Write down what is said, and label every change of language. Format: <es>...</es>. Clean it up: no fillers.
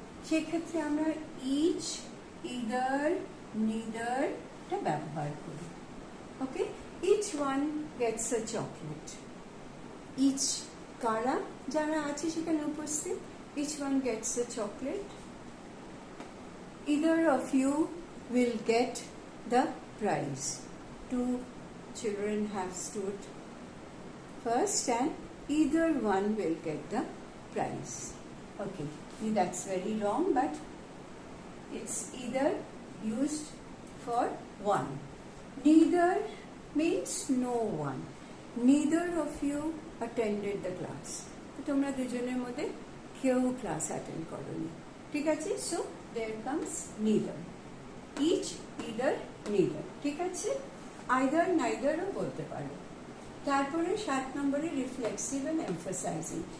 <bn>সেক্ষেত্রে আমরা each, either, neither টা ব্যবহার করি।</bn> <en>Okay, each one gets a chocolate.</en> <bn>ইচ কারা, যারা আছে সেখানে উপস্থিত,</bn> <en>Each one gets a chocolate. Either of you will get the prize. Two children have stood first and either one will get the prize. Okay, that's very wrong, but it's either used for one. Neither means no one. Neither of you attended the class.</en> <bn>তোমরা দুজনের মধ্যে কেউ class attend করোনি, ঠিক আছে?</bn> <en>So there comes neither. Each, either, neither.</en> <bn>ঠিক আছে? Either, neither ও বলতে পারো। তারপরে 7 নম্বরে রিফ্লেক্সিভ এন্ড এমফাসাইজিং।</bn>